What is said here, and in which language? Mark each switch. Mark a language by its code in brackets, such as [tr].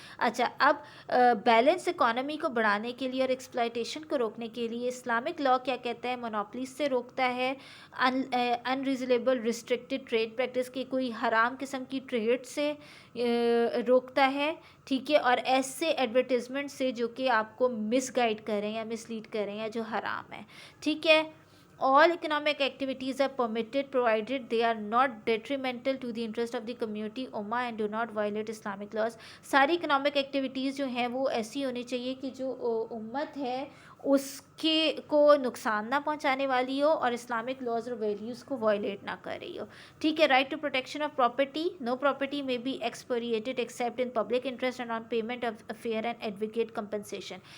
[ur] اچھا, اب balance economy کو بڑھانے کے لیے اور ایکسپلائٹیشن کو روکنے کے لیے اسلامک لا کیا کہتا ہے؟ مونوپلیز سے روکتا ہے, انریزنیبل ریسٹرکٹیڈ ٹریڈ پریکٹس کی کوئی حرام قسم کی ٹریڈ سے روکتا ہے, ٹھیک ہے, اور ایسے ایڈورٹیزمنٹ سے جو کہ آپ کو مس گائڈ کریں یا مس لیڈ کریں یا جو حرام ہے, ٹھیک ہے. [en] All economic activities are permitted provided they are not detrimental to the interest of the community ummah and do not violate Islamic laws. [ur] ساری economic activities جو ہیں وہ ایسی ہونی چاہیے کہ جو امت ہے اس کے کو نقصان نہ پہنچانے والی ہو اور اسلامک لاز اور ویلیوز کو وائلیٹ نہ کر رہی ہو, ٹھیک ہے. [en] Right to protection of property, no property may be expropriated except in public interest and on payment of fair and adequate compensation.